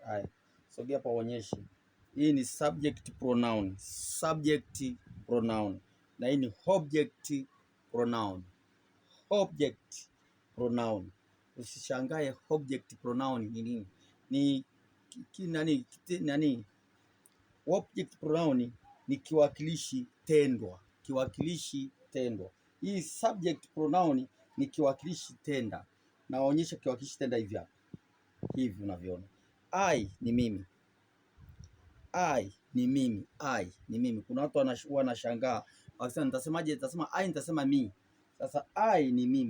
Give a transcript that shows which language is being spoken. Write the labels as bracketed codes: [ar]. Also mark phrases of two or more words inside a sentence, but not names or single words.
[sw] Haya, sogea hapa uonyeshe. Hii ni [en] subject pronoun, subject pronoun, [sw] na hii ni [en] object pronoun, object pronoun. [sw] Usishangae [en] object pronoun [sw] ni nini? Ni nani? [en] Object pronoun [sw] ni kiwakilishi tendwa, kiwakilishi tendwa. Hii [en] subject pronoun [sw] ni kiwakilishi tenda. Naonyesha kiwakilishi tenda hivi hapa. Hivi unavyoona. I ni mimi. I ni mimi. I ni mimi. Kuna watu wanashangaa. Wakisema nitasemaje? Nitasema I, nitasema mi. Sasa I ni mimi.